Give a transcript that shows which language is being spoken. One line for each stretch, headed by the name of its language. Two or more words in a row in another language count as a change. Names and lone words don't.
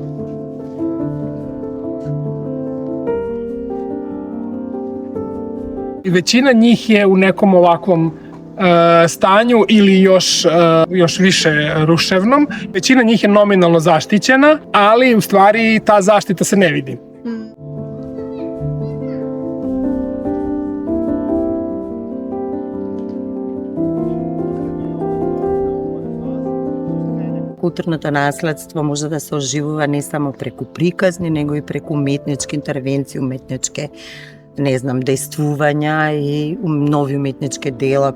Croatian: Većina njih je u nekom ovakvom stanju ili još više ruševnom. Većina njih je nominalno zaštićena, ali u stvari ta zaštita se ne vidi.
Macedonian: Културното наследство може да се оживува не само преку приказни, него и преку уметнички интервенции, уметнички действувања и нови уметнички дела.